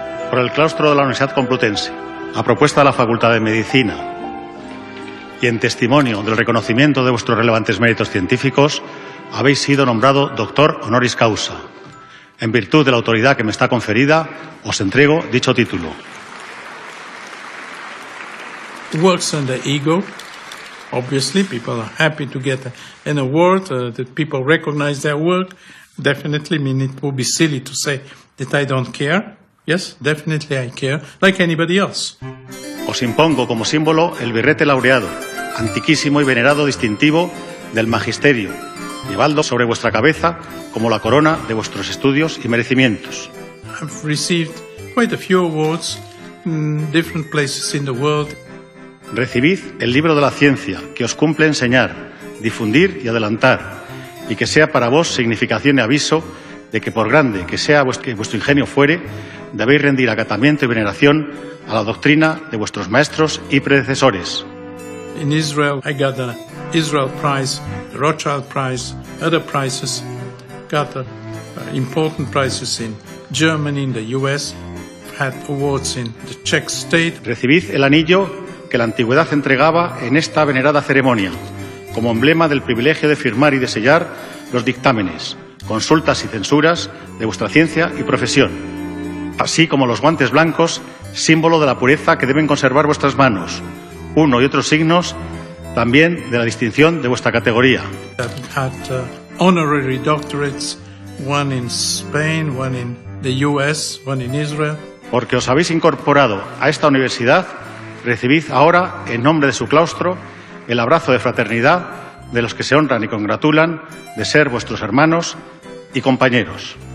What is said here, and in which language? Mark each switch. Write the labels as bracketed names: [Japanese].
[Spanish] por el claustro de la Universidad Complutense, a propuesta de la Facultad de Medicina y en testimonio del reconocimiento de vuestros relevantes méritos científicos, habéis sido nombrado doctor honoris causa. En virtud de la autoridad que me está conferida, os entrego dicho título. [English] Works on the ego. Obviously, people are happy to get an award, that people recognize their work. Definitely, I mean, it would be silly to say that I don't care. Yes, definitely I care, like anybody else. [Spanish] Os impongo como símbolo el birrete laureado, antiquísimo y venerado distintivo del magisterio, llevadlo sobre vuestra cabeza como la corona de vuestros estudios y merecimientos. [English] I've received quite a few awards in different places in the world. [Spanish] Recibid el libro de la ciencia, que os cumple enseñar, difundir y adelantar, y que sea para vos significación y aviso de que por grande que sea vuestro ingenio fuere, debéis rendir acatamiento y veneración a la doctrina de vuestros maestros y predecesores. [English] In Israel, I got the Israel Prize, the Rothschild Prize, other prizes. Got important prizes in Germany, in the US. Had awards in the Czech state. [Spanish] Recibid el anillo que la antigüedad entregaba en esta venerada ceremonia, como emblema del privilegio de firmar y de sellar los dictámenes, consultas y censuras de vuestra ciencia y profesión, así como los guantes blancos, símbolo de la pureza que deben conservar vuestras manos, uno y otros signos también de la distinción de vuestra categoría. [English] I've had honorary doctorates, one in Spain, one in the US, one in Israel. [Spanish] Porque os habéis incorporado a esta universidad, recibid ahora, en nombre de su claustro, el abrazo de fraternidad de los que se honran y congratulan de ser vuestros hermanos y compañeros.